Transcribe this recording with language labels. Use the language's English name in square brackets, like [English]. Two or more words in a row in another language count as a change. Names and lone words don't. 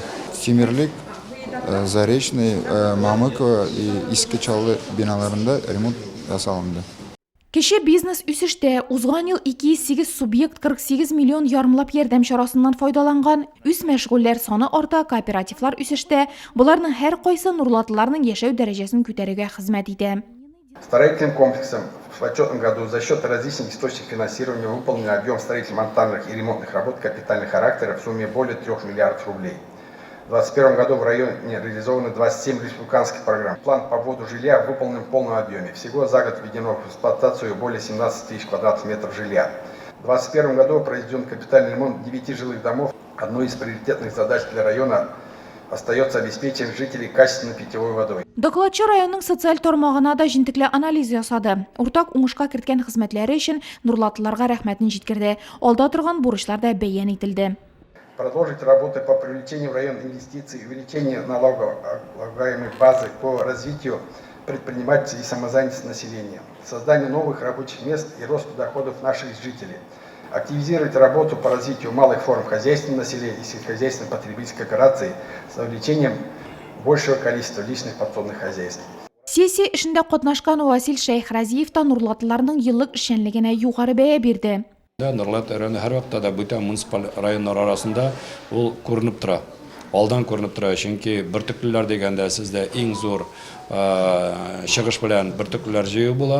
[Tatar] Тимерлек, Заречный, Мамыково и Иске Чаллы биналарында ремонт ясалынды. Кече бизнес үсештә. Узган ел 208 субъект 48 миллион ярымлап ярдәм чарасыннан файдаланган. Үз мәшгульләр саны арта, кооперативлар үсештә. Буларның һәр кайсы нурлатлыларның яшәү дәрәҗәсен күтәрүгә хезмәт итә. [Russian] Строительным комплексом в отчетном году за счет различных источников финансирования выполнен объем строительно-монтажных и ремонтных работ капитального характера в сумме более 3 миллиардов рублей. В 2021 году в районе реализованы 27 республиканских программ. План по вводу жилья выполнен в полном объеме. Всего за год введено в эксплуатацию более 17 тысяч квадратных метров жилья. В 2021 году произведен капитальный ремонт 9 жилых домов. Одной из приоритетных задач для района остается обеспечение жителей качественной питьевой водой. [Tatar] Докладчы районның социаль тармагына да җентекле анализ ясады. Уртак уңышка керткән хезмәтләре өчен нурлатлыларга рәхмәтен җиткерде. Алда торган бурычлар да бәян итилде. [Russian] Продолжить работы по привлечению в район инвестиций, увеличению налогооблагаемой базы по развитию предпринимательства и самозанятости населения, созданию новых рабочих мест и росту доходов наших жителей. Активизировать работу по развитию малых форм хозяйственного населения и сельскохозяйственной потребительской кооперации с увеличением большего количества личных подсобных хозяйств. [Tatar] Сессия эшендә катнашкан Васил Шәйхразиев та нурлатлыларның еллык эшчәнлегенә югары бәя бирде. Нурлат районы һәр вакытта да бүтән муниципаль районнар арасында ул күренеп тора. Алдан күренеп тора, чөнки бөртеклеләр дигәндә сездә иң зур чыгыш белән бөртеклеләр җыю була.